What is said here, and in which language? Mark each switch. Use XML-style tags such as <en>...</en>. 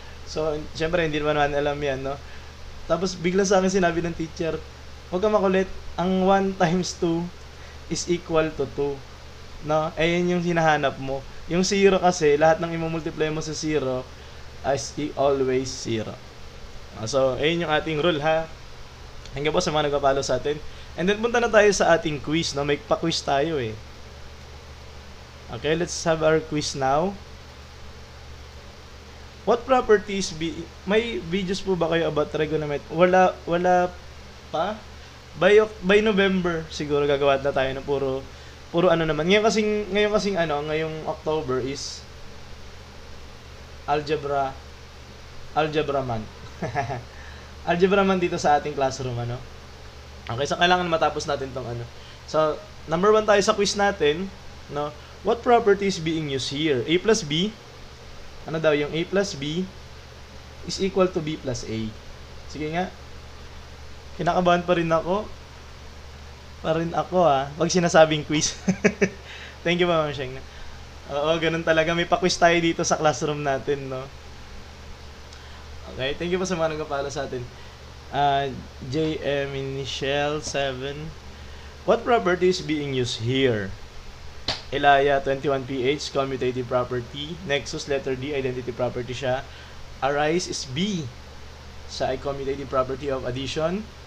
<tl>So, syempre, hindi naman alam yan, no? Tapos, bigla sa akin sinabi ng teacher, huwag ka makulit, ang 1 times 2 is equal to 2. No? Eh, yun yung hinahanap mo. Yung 0 kasi, lahat ng i-multiply mo sa 0 is always 0. So, ayun yung ating rule, ha? Hanggang po sa mga nagpapalo sa atin. And then, punta na tayo sa ating quiz, no? May pa-quiz tayo, eh.</tl> <en>Okay, let's have our quiz now. What properties may videos po ba kayo about trigonometry?</en> <tl>Wala pa. By November siguro gagawa na tayo ng puro ano naman. Ngayong October is algebra month. Algebra month dito sa ating classroom, ano. Okay, so kailangan matapos natin tong ano. So, number 1 tayo sa quiz natin, no.</tl> <en>What property is being used here? A plus B.</en> <tl>Ano daw yung A plus B is equal to B plus A. Sige nga. Kinakabahan pa rin ako. Pag sinasabing quiz.</tl> <en>Thank you, Ma'am Sheng.</en> <tl>Oo, ganun talaga. May pa-quiz tayo dito sa classroom natin, no? Okay,</tl> <en>thank you</en> <tl>po sa mga nagpapala sa atin.</tl> <en>JM Initial 7. What property is being used here? Elia 21PH, commutative property. Nexus, letter D, identity property siya. Arise is B. Siya ay commutative property of addition.</en>